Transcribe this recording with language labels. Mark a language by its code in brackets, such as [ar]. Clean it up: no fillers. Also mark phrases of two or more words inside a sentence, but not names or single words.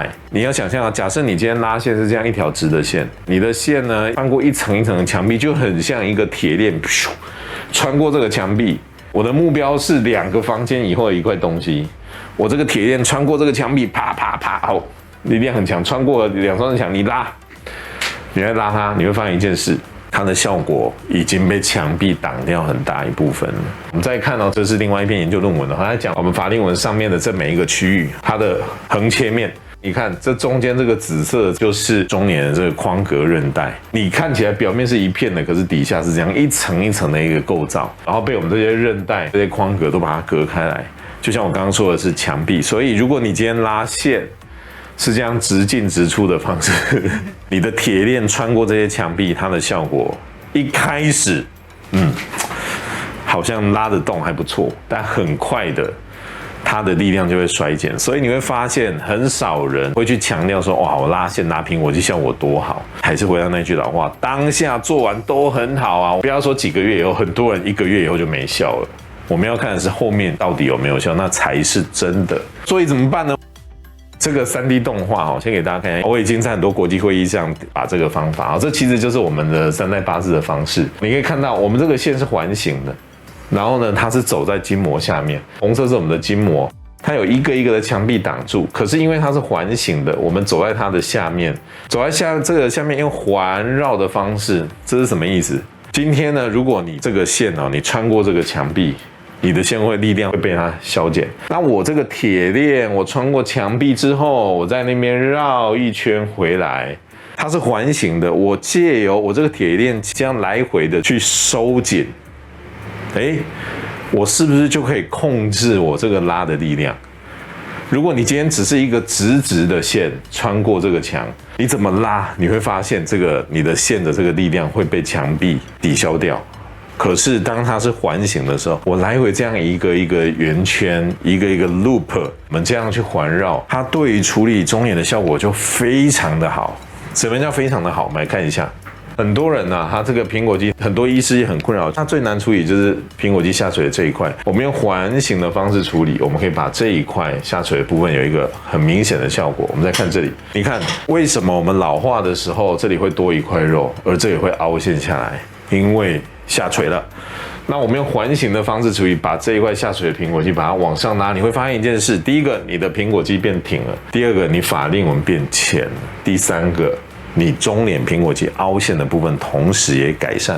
[zh] 你要想象，假設你今天拉線是這樣一條直的線，你的線呢穿過一層一層的牆壁，就很像一個鐵鏈，穿過這個牆壁。我的目標是2個房間以後的一塊東西，我這個鐵鏈穿過這個牆壁，啪啪啪，好，力量很強，穿過2雙牆，你拉，你來拉它，你會发現一件事。它的效果已經被牆壁擋掉很大一部分了。我們再看到，這是另外一篇研究論文，它在講我們法令紋上面的這每一個區域，它的橫切面。你看這中間這個紫色就是中年的這個眶隔韌帶，你看起來表面是一片的，可是底下是這樣一層一層的一個構造，然後被我們這些韌帶、這些眶隔都把它隔開來。就像我剛剛說的是牆壁，所以如果你今天拉線是這樣直進直出的方式，你的鐵鏈穿過這些牆壁，它的效果一開始，好像拉得動還不錯，但很快的，它的力量就會衰減。所以你會發現，很少人會去強調說，哇，我拉線拉蘋果肌效果多好。還是回到那句老話，當下做完都很好啊，不要說幾個月以後，很多人1個月以後就沒效了。我們要看的是後面到底有沒有效，那才是真的。所以怎麼辦呢？這個3D 動畫先給大家看一下。我已經在很多國際會議上把這個方法，這其實就是我們的3代8字的方式。你可以看到，我們這個線是環形的，然後呢，它是走在筋膜下面，紅色是我們的筋膜，它有一個一個的牆壁擋住。可是因為它是環形的，我們走在它的下面，走在這個下面用環繞的方式，這是什麼意思？今天呢，如果你這個線你穿過這個牆壁，你的線會力量會被它消減。那我這個鐵鏈，我穿過牆壁之後，我在那邊繞一圈回來，它是環形的。我借由我這個鐵鏈這樣來回的去收緊，我是不是就可以控制我這個拉的力量？如果你今天只是一個直直的線穿過這個牆，你怎麼拉？你會發現你的線的這個力量會被牆壁抵消掉。可是當它是環形的時候，我來回這樣一個一個圓圈，一個一個 loop， 我們這樣去環繞，它對於處理中眼的效果就非常的好。什麼叫非常的好？我們來看一下。很多人他這個蘋果肌，很多醫師也很困擾。它最難處理就是蘋果肌下垂的這一塊。我們用環形的方式處理，我們可以把這一塊下垂的部分有一個很明顯的效果。我們再看這裡，你看為什麼我們老化的時候，這裡會多一塊肉，而這裡會凹陷下來？因為下垂了。那我們用環形的方式處理，把這一塊下垂的蘋果肌把它往上拉，你會發現一件事：第一個，你的蘋果肌變挺了；第二個，你法令紋變淺了；第三個，你中臉蘋果肌凹陷的部分同時也改善了。